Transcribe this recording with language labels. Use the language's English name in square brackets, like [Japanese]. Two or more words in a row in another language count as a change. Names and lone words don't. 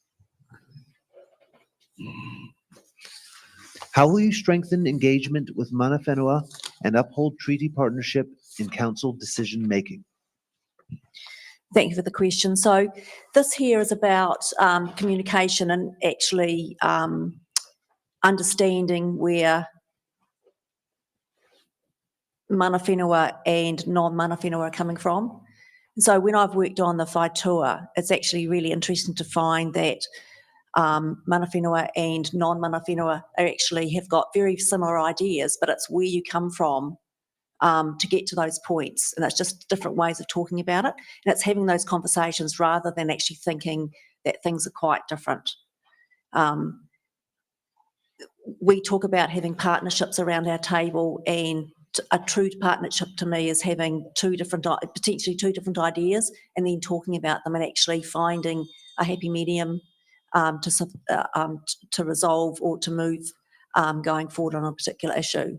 [English] How will you strengthen engagement with [Māori] Mana Whenua [English] and uphold treaty partnership in council decision-making? Thank you for the question. So this here is about communication and actually understanding where [Māori] mana whenua [English] and non- [Māori] mana whenua [English] are coming from. So when I've worked on the whaitua, it's actually really interesting to find that [Māori] mana whenua [English] and non- [Māori] mana whenua [English] are actually have got very similar ideas, but it's where you come from to get to those points. And it's just different ways of talking about it. And it's having those conversations rather than actually thinking that things are quite different. we talk about having partnerships around our table, and a true partnership to me is having potentially two different ideas and then talking about them and actually finding a happy medium to resolve or to move going forward on a particular issue.